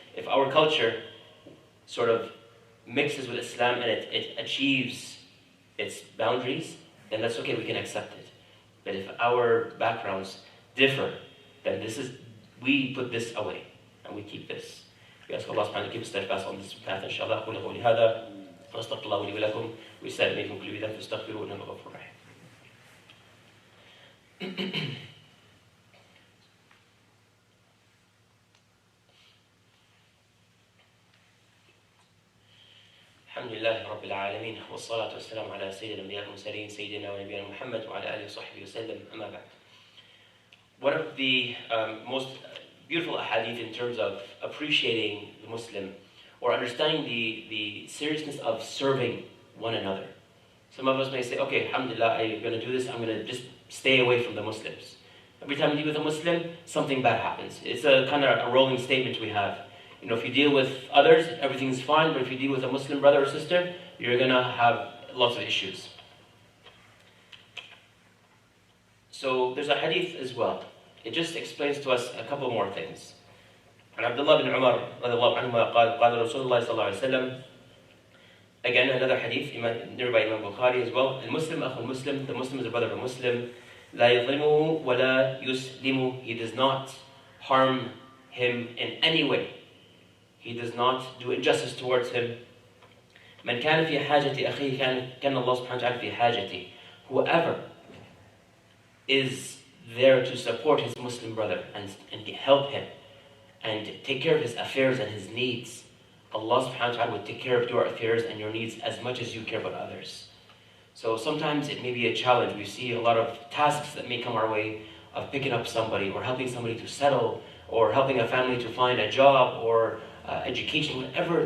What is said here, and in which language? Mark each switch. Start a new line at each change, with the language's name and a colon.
English: If our culture sort of mixes with Islam and it achieves its boundaries, then that's okay, we can accept it. But if our backgrounds differ, then we put this away and we keep this. We ask Allah subhanahu wa ta'ala to keep us steadfast on this path, inshallah.
Arabic: قولوا قولي هذا واستغفر الله لي ولكم ويسأل منكم كل بذنب فاستغفروه إنه غفور رحيم. الحمد لله رب العالمين والصلاة والسلام على سيد الأنبياء والمرسلين سيدنا ونبينا محمد وعلى آله وصحبه وسلم أما بعد.
English: One of the most beautiful ahadith in terms of appreciating the Muslim or understanding the seriousness of serving one another. Some of us may say, okay, alhamdulillah, I'm going to do this, I'm going to just stay away from the Muslims. Every time you deal with a Muslim, something bad happens. It's a kind of a rolling statement we have. You know, if you deal with others, everything's fine, but if you deal with a Muslim brother or sister, you're going to have lots of issues. So there's a hadith as well. It just explains to us a couple more things.
Arabic: And Abdullah bin Umar رضي الله عنهما قال قال رسول الله صلى الله عليه وسلم.
English: Again, another hadith, narrated by Imam Bukhari as well. المسلم أخو المسلم, the Muslim is a brother of a Muslim.
Arabic: لا يظلمه ولا يسلمه.
English: He does not harm him in any way. He does not do injustice towards him.
Arabic: من كان في حاجة أخيه كان الله سبحانه وتعالى في حاجته.
English: Whoever is there to support his Muslim brother and help him and take care of his affairs and his needs, Allah subhanahu wa ta'ala will take care of your affairs and your needs as much as you care about others. So sometimes it may be a challenge. We see a lot of tasks that may come our way of picking up somebody or helping somebody to settle or helping a family to find a job or education, whatever.